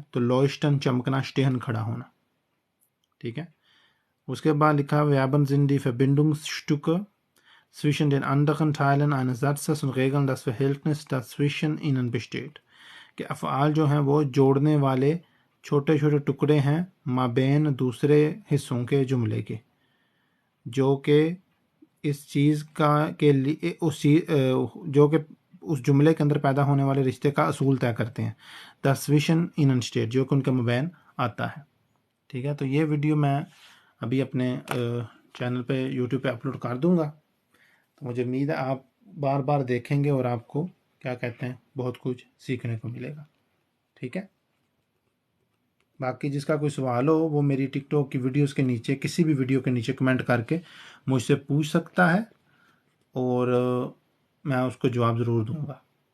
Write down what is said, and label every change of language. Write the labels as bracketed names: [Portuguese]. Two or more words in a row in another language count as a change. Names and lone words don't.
[Urdu] تو leuchten چمکنا، stehen کھڑا ہونا، ٹھیک ہے. اس کے بعد لکھا [German] Verben sind die Verbindungsstücke zwischen den anderen Teilen eines Satzes und regeln das Verhältnis, das zwischen ihnen besteht، [Urdu] کہ افعال جو ہیں وہ جوڑنے والے چھوٹے چھوٹے ٹکڑے ہیں مابین دوسرے حصوں کے جملے کے، جو کہ اس چیز کا کے لیے جو کہ اس جملے کے اندر پیدا ہونے والے رشتے کا اصول طے کرتے ہیں. [German] das zwischen ihnen steht، [Urdu] جو کہ ان کے مابین آتا ہے، ٹھیک ہے. تو یہ ویڈیو میں ابھی اپنے چینل پہ یوٹیوب پہ اپلوڈ کر دوں گا، تو مجھے امید ہے آپ بار بار دیکھیں گے اور آپ کو کیا کہتے ہیں بہت کچھ سیکھنے کو ملے گا، ٹھیک ہے. باقی جس کا کوئی سوال ہو وہ میری ٹک ٹاک کی ویڈیوز کے نیچے، کسی بھی ویڈیو کے نیچے کمنٹ کر کے مجھ سے پوچھ سکتا ہے اور میں اس کو جواب ضرور دوں گا.